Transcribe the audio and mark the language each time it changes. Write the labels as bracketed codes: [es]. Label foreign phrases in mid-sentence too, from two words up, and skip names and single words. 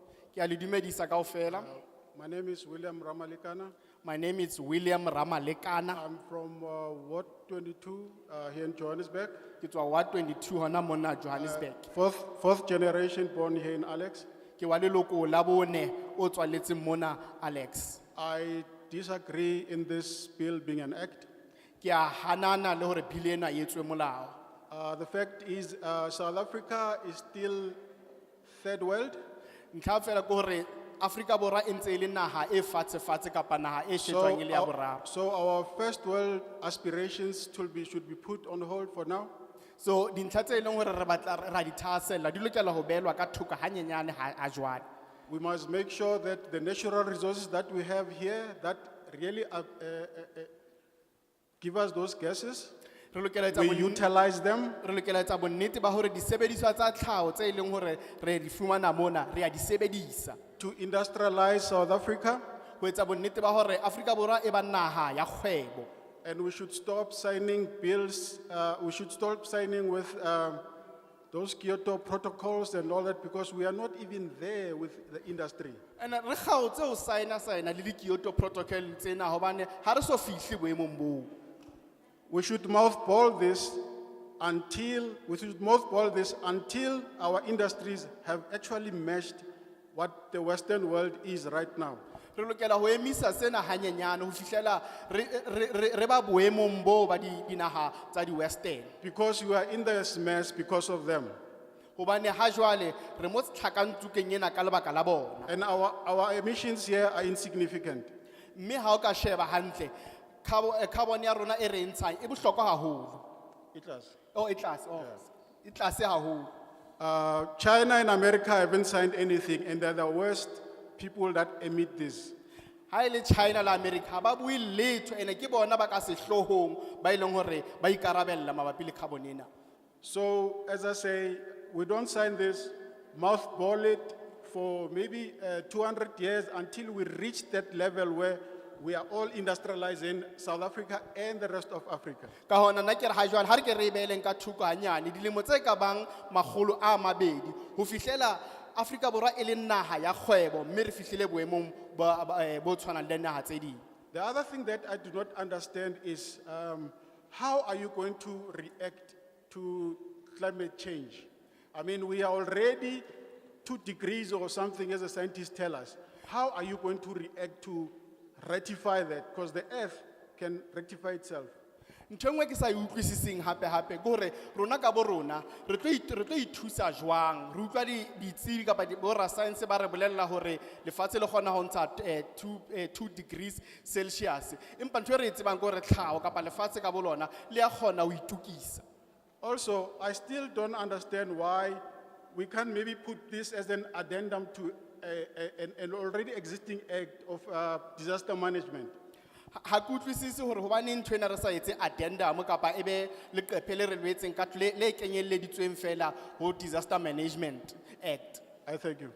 [en] My name is William Ramalikana. My name is William Ramalekana. I'm from Ward 22 here in Johannesburg. [st] It's Ward 22 hona mona Johannesburg. [en] Fourth generation born here in Alex. [st] Ke wa leloko la bone o tswaletseng mona Alex. [en] I disagree in this bill being an act. [st] Ke a hanana le hore bill ena e etswe molao. [en] The fact is South Africa is still third world. [st] Ntlha fela ke hore Africa borwa e ntse e le naha e fatshe kapa naha e shejwang e le ya boraro. [en] So our first world aspirations should be put on hold for now. [st] So dintlha tse leng hore re batla ra di thahasella di lokela ho belwa ka thoko hanyenyane ha jwale. [en] We must make sure that the natural resources that we have here that really give us those gases, we utilize them. [st] Re lokela etsa bonnete ba hore disebediswa tsa tlhaho tse leng hore re di fumana mona re a di sebedisa. [en] To industrialize South Africa. [st] Ho etsa bonnete ba hore Afrika Borwa e ba naha ya kgwebo. [en] And we should stop signing bills, we should stop signing with those Kyoto protocols and all that, because we are not even there with the industry. [st] And re kgaotse ho signa le di Kyoto protocol tsena hobane ha re so fihle boemong boo. [en] We should mothball this until our industries have actually matched what the Western world is right now. [st] Re lokela ho emisa sena hanyenyane ho fihlela re ba boemong bo ba dinaha tsa di Western. [en] Because we are in this mess because of them. [st] Hobane ha jwale re mo tlhakantsukeng ena ka lebaka la bona. [en] And our emissions here are insignificant. [st] Mme ha o ka sheba hantle carbon ya rona e re ntshang e bohlokwa haholo. [en] It does. Oh, it does. Oh, it does haholo. China and America haven't signed anything, and they're the worst people that emit this. [st] Ha ile China la America ba bui letho ene ke bona ba ka sehlohong ba ileng hore ba ikarabella mabapi le carbon ena. [en] So as I say, we don't sign this, mothball it for maybe 200 years until we reach that level where we are all industrializing South Africa and the rest of Africa. [st] Ka hona nna ke re ha jwale ha re ke re beeleng ka thoko hanyane dilemo tse ka bang 200 ho fihlela Afrika Borwa e le naha ya kgwebo mme re fihlile boemong bo tshwanang le naha tse ding. [en] The other thing that I do not understand is how are you going to react to climate change? I mean, we are already 2 degrees or something, as the scientists tell us. How are you going to react to rectify that? Because the earth can rectify itself. [st] Ntho e nngwe ke sa e utlwisising hape ke hore rona ka bo rona re tlo ithusa jwang re utlwa ditsebi kapa borra science ba re bolella hore lefatshe le kgona ho ntsha 2 [en] degrees Celsius [st] empa ntho e re e tsebang ke hore tlhaho kapa lefatshe ka bo lona le a kgona ho itukisa. [en] Also, I still don't understand why we can't maybe put this as an addendum to an already existing act of disaster management. [st] Ha ke utlwisisi hore hobaneng ntho ena re sa etse addendum kapa ebe leqephe le re lwetseng ka le kenyelleditsweng fela ho Disaster Management Act. [en] I thank you.